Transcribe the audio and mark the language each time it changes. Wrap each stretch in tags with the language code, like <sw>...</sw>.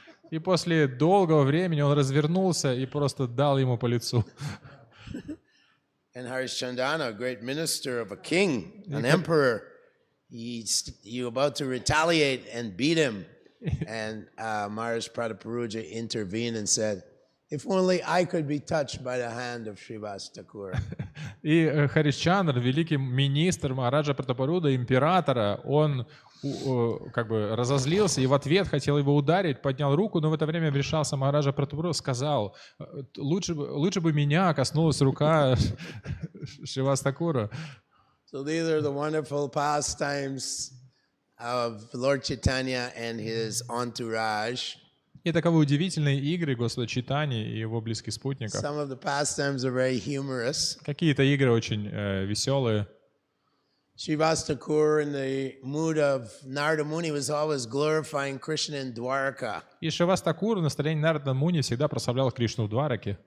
<ru>И после долгого времени он развернулся и просто дал ему по лицу.</ru> <en>And Harish Chandana, a great minister of a king, an emperor, you about to retaliate and beat him. And Maharaj Prataparuja intervened and said, if only I could be touched by the hand of Srivas Thakur.</en> <ru>И Харишчандр, великий министр Махараджа Пратапаруда, императора, он как бы разозлился и в ответ хотел его ударить, поднял руку, но в это время вмешался Махараджа Пратапаруда, сказал: лучше бы меня коснулась рука Шривас Такура.</ru> <en>So these are the wonderful pastimes of Lord Chaitanya and his entourage.</en> <ru>И таковы удивительные игры Господа Чайтаньи и его близких спутников.</ru> <en>Some of the pastimes are very humorous.</en> <ru>Какие-то игры очень веселые.</ru> <en>Srivas Thakur, in the mood of Narada Muni, was always glorifying Krishna in Dwarka.</en> <ru>И Шривас Такур в настроении Нарада Муни всегда прославлял Кришну в Двараке.</ru>